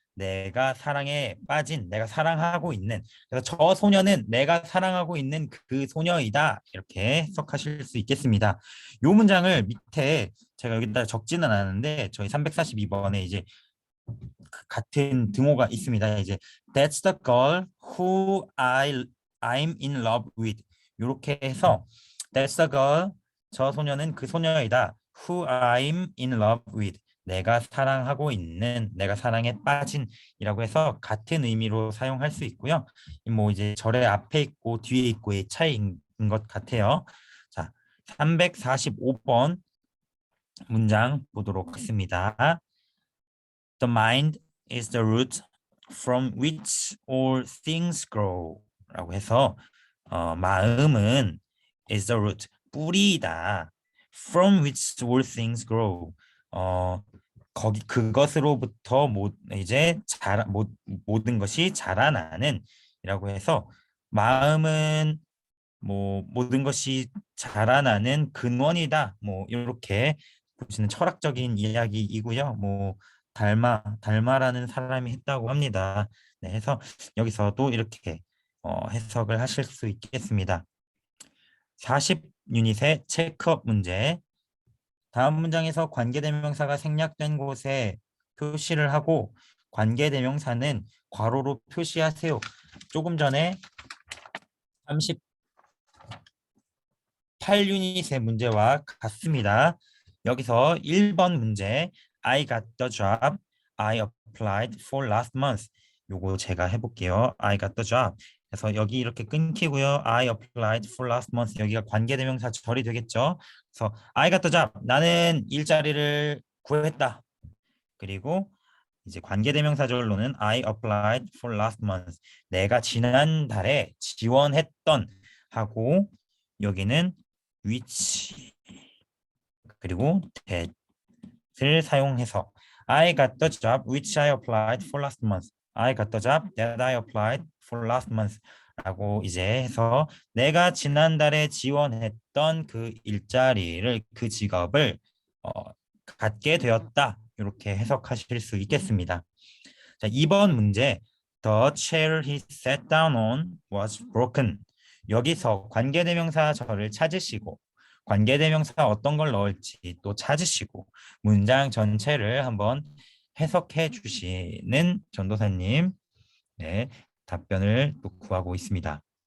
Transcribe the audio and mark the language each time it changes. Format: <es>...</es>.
<ko>내가 사랑에 빠진, 내가 사랑하고 있는. 그래서 저 소녀는 내가 사랑하고 있는 그 소녀이다. 이렇게 해석하실 수 있겠습니다. 이 문장을 밑에 제가 여기다 적지는 않았는데 저희 342번에 이제 같은 등호가 있습니다. 이제</ko> <en>That's the girl who I'm in love with.</en> <ko>이렇게 해서</ko> <en>That's the girl,</en> <ko>저 소녀는 그 소녀이다.</ko> <en>Who I'm in love with.</en> <ko>내가 사랑하고 있는, 내가 사랑에 빠진이라고 해서 같은 의미로 사용할 수 있고요. 뭐 이제 절의 앞에 있고 뒤에 있고의 차이인 것 같아요. 자, 345번 문장 보도록 하겠습니다.</ko> <en>The mind is the root from which all things grow.</en> <ko>라고 해서 마음은</ko> <en>is the root,</en> <ko>뿌리이다.</ko> <en>From which all things grow.</en> <ko>거기 그것으로부터 이제 모든 것이 자라나는 이라고 해서 마음은 뭐 모든 것이 자라나는 근원이다. 뭐 이렇게 보시는 철학적인 이야기이고요. 뭐 달마라는 사람이 했다고 합니다. 네, 해서 여기서도 이렇게 해석을 하실 수 있겠습니다. 40유닛의 체크업 문제. 다음 문장에서 관계대명사가 생략된 곳에 표시를 하고 관계대명사는 괄호로 표시하세요. 조금 전에 38유닛의 문제와 같습니다. 여기서 1번 문제</ko> <en>I got the job. I applied for last month.</en> <ko>요거 제가 해볼게요.</ko> <en>I got the job.</en> <ko>그래서 여기 이렇게 끊기고요.</ko> <en>I applied for last month.</en> <ko>여기가 관계대명사 절이 되겠죠. 그래서</ko> <en>I got the job.</en> <ko>나는 일자리를 구했다. 그리고 이제 관계대명사절로는</ko> <en>I applied for last month.</en> <ko>내가 지난달에 지원했던 하고 여기는 which 그리고 that을 사용해서</ko> <en>I got the job which I applied for last month. I got the job that I applied for last month.</en> <ko>라고 이제 해서 내가 지난달에 지원했던 그 일자리를 그 직업을 갖게 되었다. 이렇게 해석하실 수 있겠습니다. 자, 2번 문제.</ko> <en>The chair he sat down on was broken.</en> <ko>여기서 관계대명사 절을 찾으시고 관계대명사 어떤 걸 넣을지 또 찾으시고 문장 전체를 한번 해석해 주시는 전도사님 네, 답변을 또 구하고 있습니다.</ko>